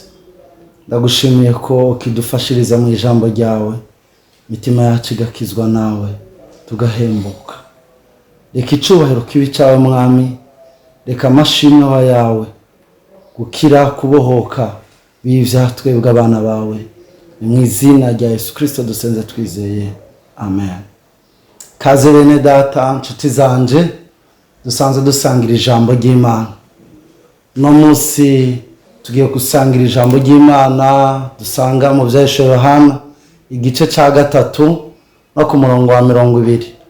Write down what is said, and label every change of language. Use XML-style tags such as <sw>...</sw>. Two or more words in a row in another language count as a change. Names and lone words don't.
<rn>Ndagushimiye ko ukidufashiriza mu ijambo ryawe, mitima yacu igakizwa nawe tugahembuka. Reka icubahiro kibi cyawe mwami, reka amashimwe yawe gukira kubohoka bivya twebwe abana bawe, mu izina rya Yesu Kristo dusenze twizeye, amen. Kaze bene data nshuti zanje, dusanze dusangira ijambo ry'Imana. No munsi tugiye gusangira ijambo ry'Imana dusanga mu Vyahishwe Yohana igice ca 3 no ku murongo wa 20.</rn>